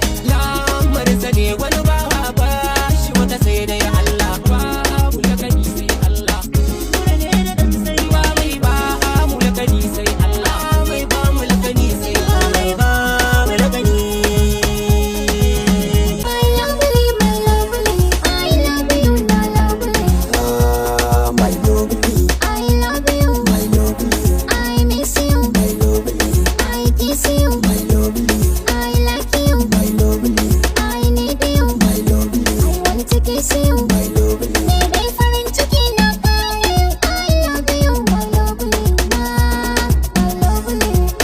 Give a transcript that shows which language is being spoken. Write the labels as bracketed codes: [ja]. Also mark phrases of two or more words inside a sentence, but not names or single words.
[ha] Lamarin sa ne wani ba ba shi wata sai dai Allah. Ba mu lakani sai Allah. Ba mai ba mu lakani sai Allah. Mai ba mu lakani sai Allah. Mai ba mu lakani. [en] I love you, my lovely. I love you, my lovely. Ah, my lovely. I love you. My lovely. I miss you. My lovely. I kiss you. My lovely. I like you. My lovely. I need you. My lovely. I want to kiss you. My lovely. [ha] Ni dai farin ciki na kare. [en] I love you, my lovely. My, my lovely.